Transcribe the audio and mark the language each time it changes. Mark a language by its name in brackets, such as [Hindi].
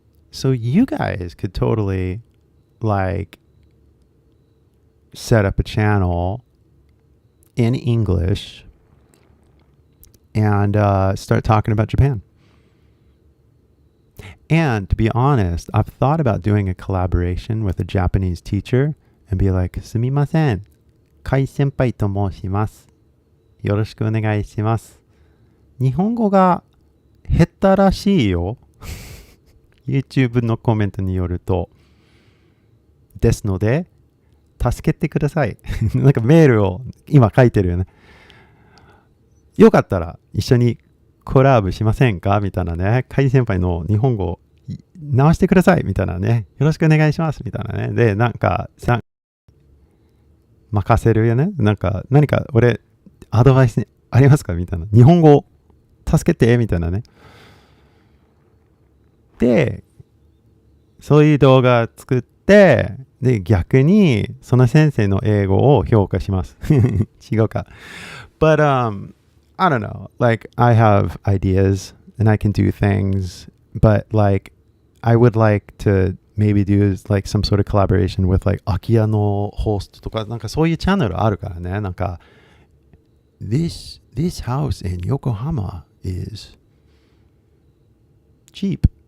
[English] So you guys could totally like set up a channel in English and start talking about Japan. And to be honest, I've thought about doing a collaboration with a Japanese teacher and be like, [Japanese] すみません、Kai先輩と申します。よろしくお願いします。日本語が下手らしいよ。 YouTube のコメントによると。ですので、助けてください。なんかメールを今書いてるよね。よかったら一緒にコラボしませんかみたいなね。カイ先輩の日本語を直してくださいみたいなね。よろしくお願いしますみたいなね。で、なんか任せるよね。なんか何か俺アドバイスありますかみたいな。日本語助けてみたいなね。で、そういう動画作って、で、逆にその先生の英語を評価します。違うか。 [English] But I don't know. Like I have ideas and I can do things, but like I would like to maybe do like some sort of collaboration with like [Japanese] 空き家のホストとかなんかそういうチャンネルあるからね。なんか [English] This house in Yokohama is cheap.